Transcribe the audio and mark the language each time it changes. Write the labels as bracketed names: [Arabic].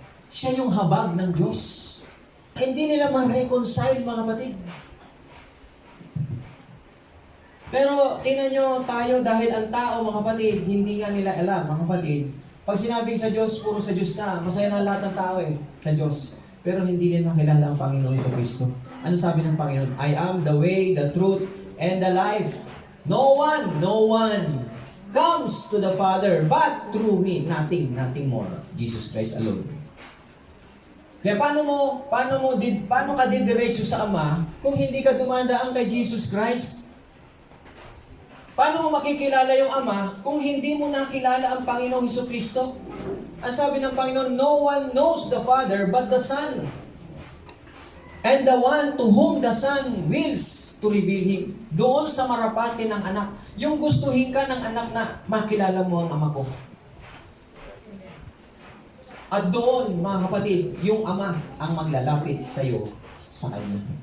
[Filipino] Siya yung habag ng Diyos. Hindi nila ma-reconcile, mga kapatid. Pero, tingnan nyo tayo dahil ang tao, mga kapatid, hindi nga nila alam, mga kapatid. Pag sinabing sa Diyos, puro sa Diyos na. Masaya na lahat ng tao sa Diyos. Pero hindi nila nakilala ang Panginoon Kristo. Ano sabi ng Panginoon? [English] I am the way, the truth, and the life. No one comes to the Father but through me. Nothing more. Jesus Christ alone. [Filipino] Kaya paano ka didiretso sa Ama kung hindi ka dumadaan kay Jesus Christ? Paano mo makikilala yung Ama kung hindi mo nakilala ang Panginoong Jesucristo? Ang sabi ng Panginoon, [English] no one knows the Father but the Son. And the one to whom the Son wills to reveal Him. [Filipino] Doon sa marapati ng anak. Yung gustuhin ka ng anak na makilala mo ang Ama ko. At doon, mga kapatid, yung Ama ang maglalapit sa iyo sa Kanya.